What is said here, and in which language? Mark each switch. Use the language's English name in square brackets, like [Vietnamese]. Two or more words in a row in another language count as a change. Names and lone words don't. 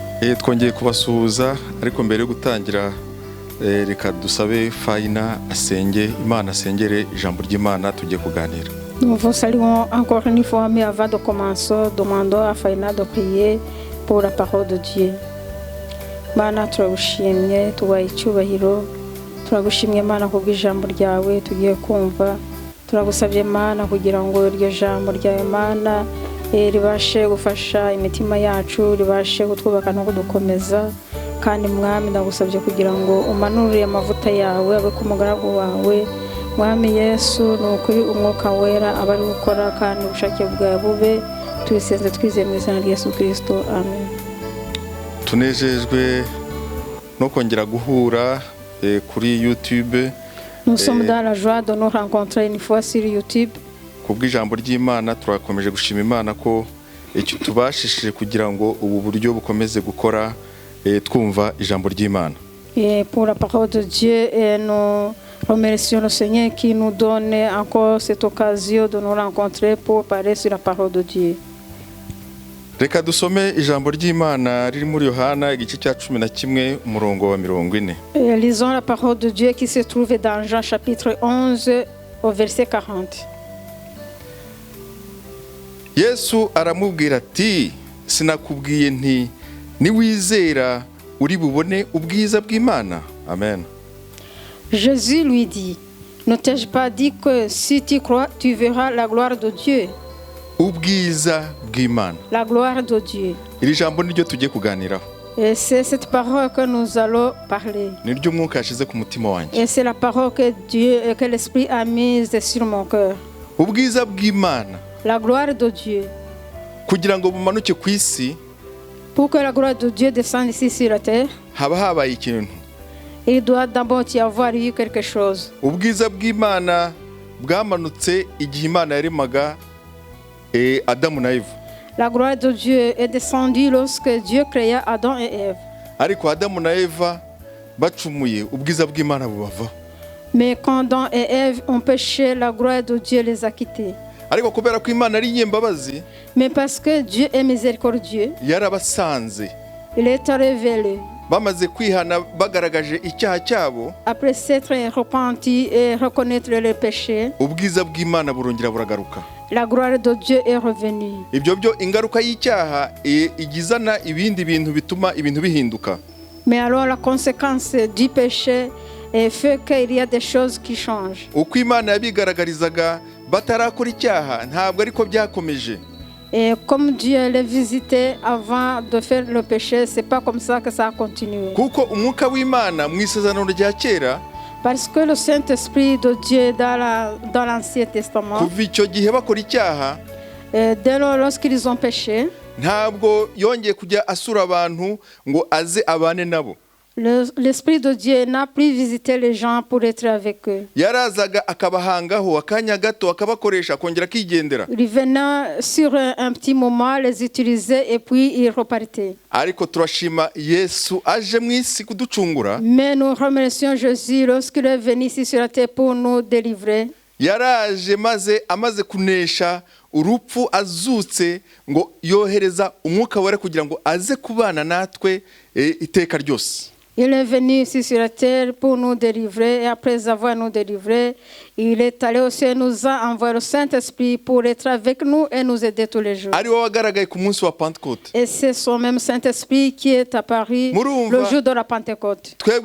[Kinyarwanda] twongeye kubasuhuza ariko mbere yo gutangira reka dusabe Faina asenge Imana asengere ijambo ry'Imana tugiye kuganira. [French] Nous vous saluons encore une fois, mais avant de commencer, demandons à Faina de prier pour la parole de Dieu. [Kinyarwanda] Mana turagushimye tubaye icyubahiro, turagushimye Mana kubw'ijambo ryawe tugiye kumva, turagusabye Mana kugira ngo iryo jambo ryawe Mana ribashe gufasha imitima yacu, ribashe kutwubaka no kudukomeza. Kandi mwami ndagusabye kugira ngo umanurire amavuta yawe abe ku mugaragu wawe. Mwami Yesu nukuri umwuka wera abari gukora kandi ubushake bwawe bube, tubisenze twizeye mu izina rya Yesu Kristo, amen. Tunejejwe no kongera guhura kuri YouTube. [French] Nous sommes dans la joie de nous rencontrer une fois sur YouTube. [Kinyarwanda] Kubw'ijambo ry'Imana turakomeje gushima Imana ko icyo tubashishije kugira ngo ubu buryo bukomeze gukora twumva ijambo ry'Imana. [French] Et pour la parole de Dieu, nous remercions le Seigneur qui nous donne encore cette occasion de nous rencontrer pour parler sur la parole de Dieu. [Kinyarwanda] Reka dusome ijambo ry'Imana riri muri Yohana igice cya 11 umurongo wa 40. [French] Lisons la parole de Dieu qui se trouve dans Jean chapitre 11 au verset 40. [Kinyarwanda] Yesu aramubwira ati sinakubwiye nti niwizera uri bubone ubwiza bw'Imana. Amen. [French] Jésus lui dit, ne t'ai-je pas dit que si tu crois, tu verras la gloire de Dieu? [Kinyarwanda] Ubwiza bw'Imana. [French] La gloire de Dieu. [Kinyarwanda] Iri jambo niryo tugiye kuganiraho. [French] Et c'est cette parole que nous allons parler. [Kinyarwanda] Niryo mwuka yashize ku mutima wanjye. [French] Et c'est la parole que Dieu et que l'Esprit a mise sur mon cœur. [Kinyarwanda] Ubwiza bw'Imana. [French] La gloire de Dieu. [Kinyarwanda] Kugira ngo bumanuke ku isi, [French] pour que la gloire de Dieu descende ici sur la terre, [Kinyarwanda] haba habaye ikintu. [French] Il doit d'abord y avoir eu quelque chose. [Kinyarwanda] Ubwiza bw'Imana bwamanutse igihe Imana yaremaga Adamu na Eva. [French] La gloire de Dieu est descendue lorsque Dieu créa Adam et Ève. [Kinyarwanda] Ariko Adamu na Eva bacumuye ubwiza bw'Imana bubava. [French] Mais quand Adam et Ève ont péché, la gloire de Dieu les a quittés. [Kinyarwanda] Ariko kubera ko Imana ari nyembabazi, [French] mais parce que Dieu est miséricordieux, [Kinyarwanda] yarabasanze. [French] Il est révélé. [Kinyarwanda] Bamaze kwihana bagaragaje icyaha cyabo, [French] après s'être repenti et reconnaître les péchés, [Kinyarwanda] ubwiza bw'Imana burongera buragaruka. [French] La gloire de Dieu est revenue. [Kinyarwanda] Ibyo byo ingaruka y'icyaha igizana ibindi bintu bituma ibintu bihinduka. [French] Mais alors la conséquence du péché fait qu'il y a des choses qui changent. [Kinyarwanda] Uko Imana yabigaragarizaga batarakora icyaha ntabwo ariko byakomeje. [French] Et comme Dieu les visitait avant de faire le péché, c'est pas comme ça que ça a continué. [Kinyarwanda] Kuko umwuka w'Imana mu isezerano rya kera, [French] parce que le Saint-Esprit de Dieu dans l'Ancien Testament, [Kinyarwanda] kuva icyo gihe bakora icyaha, [French] dès lors lorsqu'ils ont péché, [Kinyarwanda] ntabwo yongeye kujya asura abantu ngo aze abane nabo. [French] L'Esprit de Dieu n'a plus visité les gens pour être avec eux. [Kinyarwanda] Yarazaga akabahangaho akanya gato akabakoresha kongera kigendera. [French] Il venait sur un petit moment, les utiliser et puis il repartait. [Kinyarwanda] Ariko turashima Yesu aje mu isi kuducungura. [French] Mais nous remercions Jésus lorsqu'il est venu ici sur la terre pour nous délivrer. [Kinyarwanda] Yaraje maze amaze kunesha urupfu azutse ngo yohereza umwuka wera kugira ngo aze kubana natwe iteka ryose. [French] Il est venu ici sur la terre pour nous délivrer et après avoir nous délivré, il est allé aussi et nous a envoyé le Saint-Esprit pour être avec nous et nous aider tous les jours. Et c'est son même Saint-Esprit qui est apparu le jour de la Pentecôte.